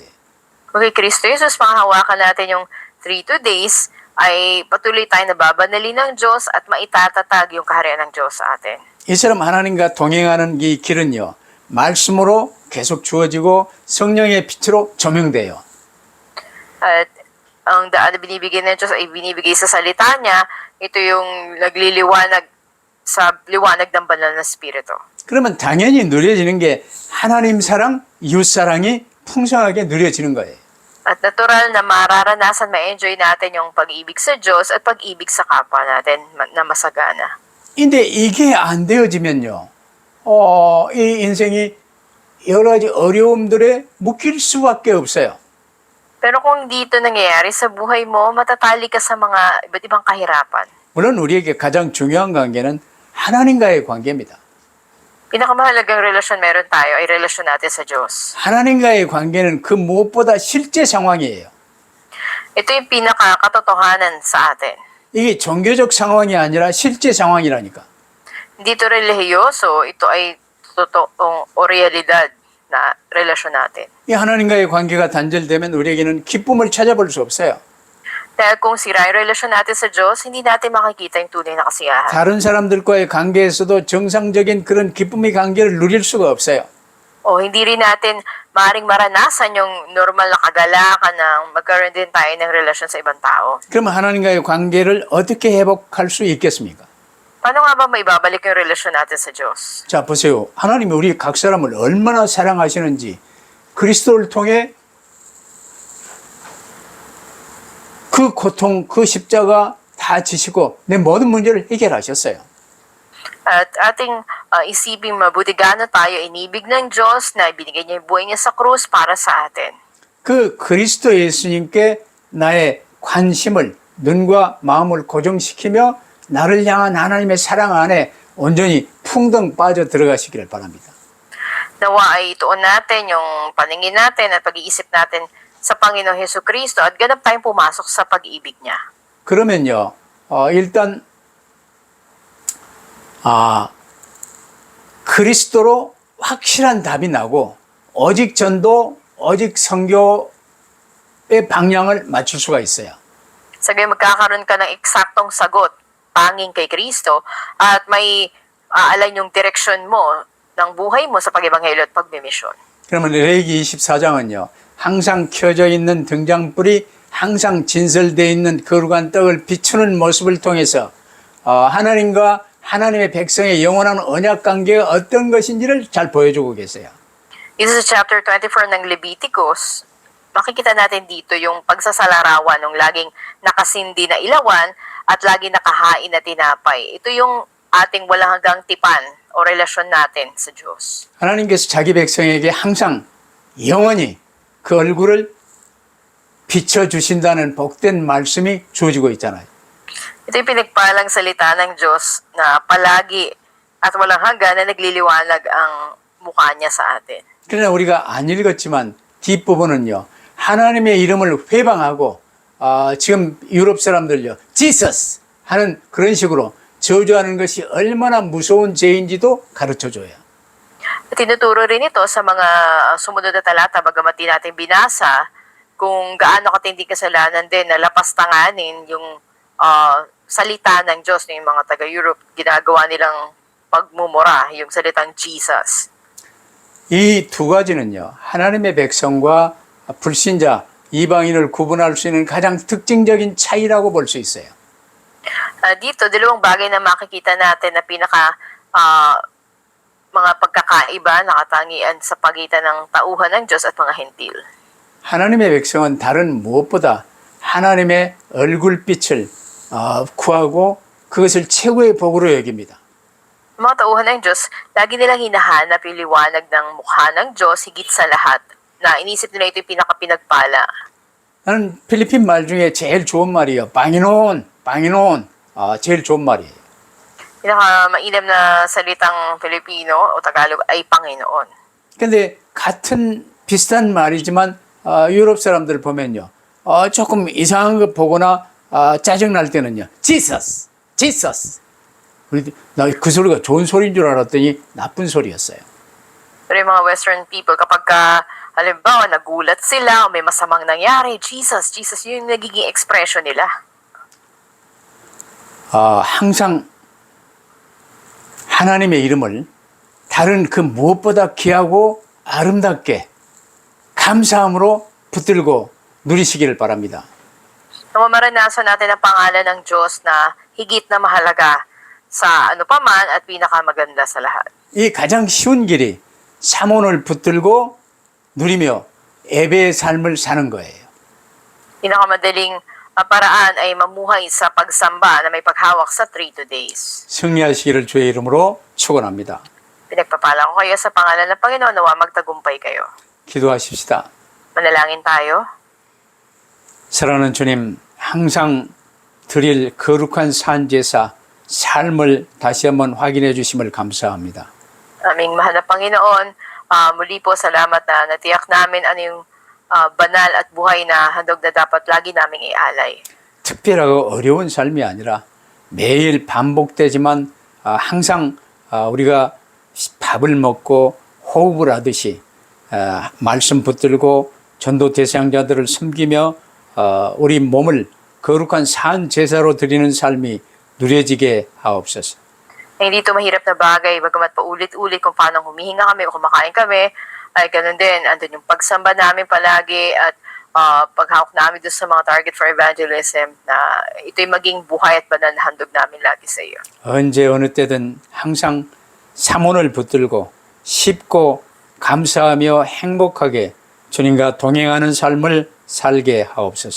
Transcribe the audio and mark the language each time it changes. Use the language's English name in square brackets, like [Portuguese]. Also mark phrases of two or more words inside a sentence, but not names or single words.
[Filipino] Kung kay Kristo Jesus, panghawakan natin yung 3 days, ay patuloy tayo nababanali ng Diyos at maitatatag yung kaharian ng Diyos sa atin. [Korean] 이 사람 하나님과 동행하는 이 길은요. 말씀으로 계속 주어지고 성령의 빛으로 조명돼요. [Filipino] At ang daan na binibigay ng Diyos ay binibigay sa salita niya, ito yung nagliliwanag sa liwanag ng banal na Espiritu. [Korean] 그러면 당연히 누려지는 게 하나님 사랑, 이웃 사랑이 풍성하게 누려지는 거예요. [Filipino] At natural na mararanasan, ma-enjoy natin yung pag-ibig sa Diyos at pag-ibig sa kapwa natin na masagana. [Korean] 근데 이게 안 되어지면요. 이 인생이 여러 가지 어려움들에 묶일 수밖에 없어요. [Filipino] Pero kung dito nangyayari sa buhay mo, matatali ka sa mga iba't ibang kahirapan. [Korean] 물론 우리에게 가장 중요한 관계는 하나님과의 관계입니다. [Filipino] Pinakamahalagang relasyon meron tayo ay relasyon natin sa Diyos. [Korean] 하나님과의 관계는 그 무엇보다 실제 상황이에요. [Filipino] Ito yung pinakakatotohanan sa atin. [Korean] 이게 종교적 상황이 아니라 실제 상황이라니까. [Filipino] Hindi ito relihiyoso, ito ay totoong o realidad na relasyon natin. [Korean] 이 하나님과의 관계가 단절되면 우리에게는 기쁨을 찾아볼 수 없어요. [Filipino] Dahil kung sira yung relasyon natin sa Diyos, hindi natin makikita yung tunay na kasiyahan. [Korean] 다른 사람들과의 관계에서도 정상적인 그런 기쁨의 관계를 누릴 수가 없어요. [Filipino] O hindi rin natin maaaring maranasan yung normal na kagalakan ng magkaroon din tayo ng relasyon sa ibang tao. [Korean] 그러면 하나님과의 관계를 어떻게 회복할 수 있겠습니까? [Filipino] Paano nga ba maibabalik yung relasyon natin sa Diyos? [Korean] 자, 보세요. 하나님이 우리 각 사람을 얼마나 사랑하시는지 그리스도를 통해 그 고통, 그 십자가 다 지시고 내 모든 문제를 해결하셨어요. [Filipino] At ating isiping mabuti gaano tayo inibig ng Diyos na ibinigay niya yung buhay niya sa krus para sa atin. [Korean] 그 그리스도 예수님께 나의 관심을 눈과 마음을 고정시키며 나를 향한 하나님의 사랑 안에 온전히 풍덩 빠져 들어가시기를 바랍니다. [Filipino] Nawa ay ituon natin yung paningin natin at pag-iisip natin sa Panginoong Hesus Kristo at ganap tayong pumasok sa pag-ibig niya. [Korean] 그러면요, 일단 그리스도로 확실한 답이 나고 오직 전도, 오직 선교의 방향을 맞출 수가 있어요. [Filipino] Sabi magkakaroon ka ng eksaktong sagot, tanging kay Kristo, at may aalan yung direksyon mo ng buhay mo sa pag-ebanghelyo at pagmimisyon. [Korean] 그러면 레위기 24장은요. 항상 켜져 있는 등잔불이 항상 진설되어 있는 거룩한 떡을 비추는 모습을 통해서 하나님과 하나님의 백성의 영원한 언약 관계가 어떤 것인지를 잘 보여주고 계세요. [Filipino] Dito sa chapter 24 ng Leviticus, makikita natin dito yung pagsasalarawan ng laging nakasindi na ilawan at laging nakahain na tinapay. Ito yung ating walang hanggang tipan o relasyon natin sa Diyos. [Korean] 하나님께서 자기 백성에게 항상 영원히 그 얼굴을 비춰주신다는 복된 말씀이 주어지고 있잖아요. [Filipino] Ito yung pinagpalang salita ng Diyos na palagi at walang hanggan na nagliliwanag ang mukha niya sa atin. [Korean] 그러나 우리가 안 읽었지만 뒷부분은요. 하나님의 이름을 회방하고 지금 유럽 사람들요. Jesus 하는 그런 식으로 저주하는 것이 얼마나 무서운 죄인지도 가르쳐줘요. [Filipino] Tinuturo rin ito sa mga sumunod na talata, bagamat di natin binasa, kung gaano katindi kasalanan din na lapastanganin yung salita ng Diyos ng mga taga-Europe, ginagawa nilang pagmumura, yung salitang Jesus. [Korean] 이 두 가지는요. 하나님의 백성과 불신자, 이방인을 구분할 수 있는 가장 특징적인 차이라고 볼 수 있어요. [Filipino] Dito, dalawang bagay na makikita natin na pinaka mga pagkakaiba, nakatangian sa pagitan ng tauhan ng Diyos at mga hentil. 하나님의 백성은 다른 무엇보다 하나님의 얼굴빛을 구하고 그것을 최고의 복으로 여깁니다. Mga tauhan ng Diyos, lagi nilang hinahanap yung liwanag ng mukha ng Diyos higit sa lahat. na inisip nila ito yung pinakapinagpala. [Korean] 나는 필리핀 말 중에 제일 좋은 말이에요. 방이논, 방이논. 제일 좋은 말이에요. [Filipino] Pinakamainam na salitang Filipino o Tagalog ay Panginoon. [Korean] 근데 같은 비슷한 말이지만 유럽 사람들 보면요. 조금 이상한 거 보거나 짜증날 때는요. Jesus, Jesus. 나 그 소리가 좋은 소리인 줄 알았더니 나쁜 소리였어요. [Filipino] Pero yung mga [English] Western people, [Filipino] kapag halimbawa, nagulat sila o may masamang nangyari, Jesus, Jesus, yun yung nagiging expression nila. [Korean] 항상 하나님의 이름을 다른 그 무엇보다 귀하고 아름답게 감사함으로 붙들고 누리시기를 바랍니다. [Filipino] Nung maranasan natin ang pangalan ng Diyos na higit na mahalaga sa ano pa man at pinakamaganda sa lahat. [Korean] 이 가장 쉬운 길이 사몬을 붙들고 누리며 예배의 삶을 사는 거예요. [Filipino] Pinakamadaling paraan ay mamuhay sa pagsamba na may paghawak sa 3 days. [Korean] 승리하시기를 주의 이름으로 축원합니다. [Filipino] Pinagpapala ko kayo sa pangalan ng Panginoon, nawa magtagumpay kayo. [Korean] 기도하십시다. [Filipino] Manalangin tayo. [Korean] 사랑하는 주님, 항상 드릴 거룩한 산제사 삶을 다시 한번 확인해 주심을 감사합니다. [Filipino] Aming mahal na Panginoon, muli po salamat na natiyak namin ano yung banal at buhay na handog na dapat lagi naming ialay. [Korean] 특별하고 어려운 삶이 아니라 매일 반복되지만 항상 우리가 밥을 먹고 호흡을 하듯이 말씀 붙들고 전도 대상자들을 섬기며 우리 몸을 거룩한 산 제사로 드리는 삶이 누려지게 하옵소서. [Filipino] Hindi ito mahirap na bagay, bagamat paulit-ulit kung paano humihinga kami o kumakain kami, ay ganun din, andun yung pagsamba namin palagi at paghawak namin doon sa mga [English] target for evangelism [Filipino] na ito'y maging buhay at banal na handog namin lagi sa iyo. [Korean] 언제 어느 때든 항상 사몬을 붙들고 쉽고 감사하며 행복하게 주님과 동행하는 삶을 살게 하옵소서.